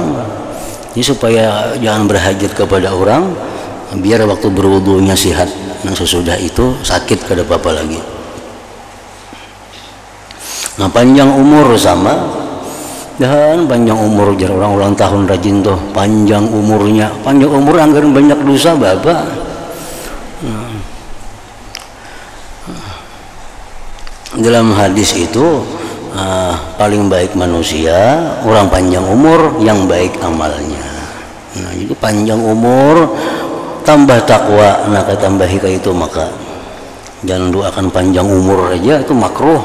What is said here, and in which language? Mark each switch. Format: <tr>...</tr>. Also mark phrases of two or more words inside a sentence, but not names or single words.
<id>Ini supaya jangan berhajat kepada orang, biar waktu berwudunya sihat.</id> <bjn>Nah, sesudah itu sakit kada apa-apa lagi. Nah, panjang umur sama, dan panjang umur jar orang ulang tahun rajin tuh, panjang umurnya, panjang umur anggaran banyak dosa bapak.</bjn> <id>Dalam hadis itu paling baik manusia orang panjang umur yang baik amalnya. Nah, jadi panjang umur tambah takwa, nah tambahi kayak itu, maka jangan doakan panjang umur aja, itu makruh.</id>